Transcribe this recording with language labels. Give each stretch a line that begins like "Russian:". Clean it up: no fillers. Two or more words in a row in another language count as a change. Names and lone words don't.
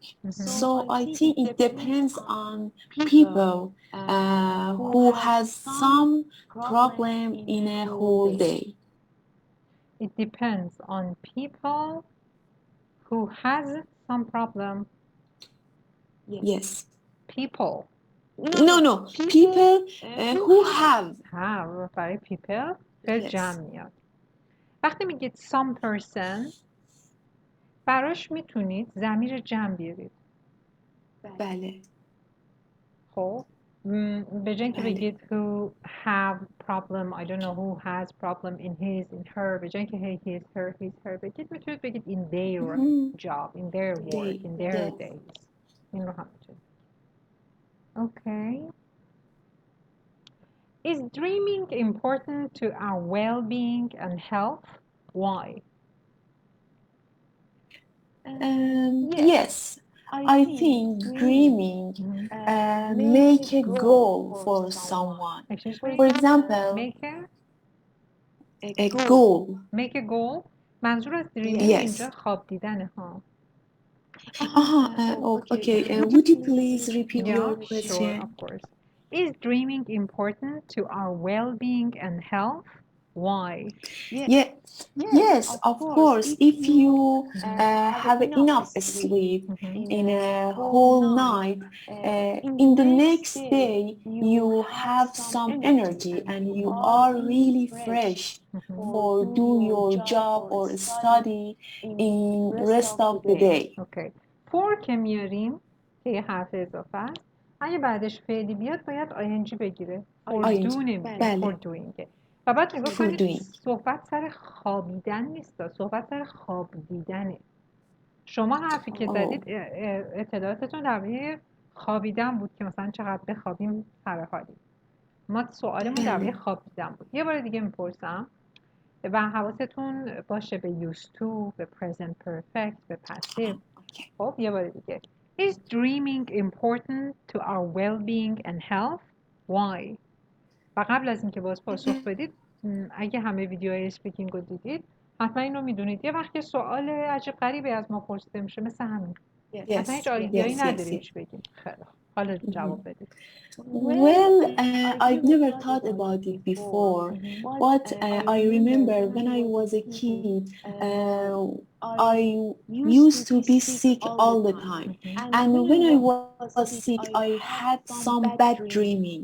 English: So I think it depends on people who has some problem in a whole day. It depends on people who has some problem. Yes. People. No. People who have.
Persian: برای people به جمع میاد. وقتی میگید
English: some person
Persian: براش میتونید ضمیر جمع بیارید. بله. خب به جای اینکه بگید
English: who have problem I don't know who has problem in his in her،
Persian: به جای اینکه
English: he his her his her
Persian: بگید میتونید بگید
English: in their job in their work in their days.
Persian: این رو هم میتونید.
English: Okay. Is dreaming important to our well-being and health? Why? Yes. I think dreaming make a goal for someone. For example, a goal. Make a goal.
Persian: منظور از dreaming اینجا خواب دیدنه ها.
English: Okay. Would you please repeat your question? Sure, of course. Is dreaming important to our well-being and health? Why? Yes, of course. If you have enough sleep in a whole night, in the next day you have some energy and you are really fresh for do your job or study in rest of the day. Okay. For
Persian: که میاریم که یه حرف اضافه است. اگه بعدش فعلی بیاد باید ING بگیره.
English: For do
Persian: نمیگه.
English: For doing.
Persian: و بعد نگاه کنید صحبت سر خوابیدن نیست، صحبت سر خواب دیدنه. شما حرفی که زدید اطلاعاتتون درباره خوابیدن بود که مثلا چقدر بخوابیم سر حالی. ما سوالمون درباره خوابیدن بود. یه بار دیگه میپرسم و حواستون باشه به
English: used to،
Persian: به
English: present perfect،
Persian: به passive. خب یه بار دیگه.
English: Is dreaming important to our well-being and health? Why?
Persian: و قبل از اینکه باز پاسخ بدید اگه همه ویدیوهای اسپیکینگ رو دیدید حتما اینو میدونید. یه وقت سوال عجیب غریبی از ما پرسیده میشه مثل همین، حتما هیچ آیدیایی نداری چی بگیم. خیلی حالا جواب بدید.
English: Well, I've never thought about it before, but I remember when I was a kid, I used to be sick all the time. And when I was sick, I had some bad dreaming.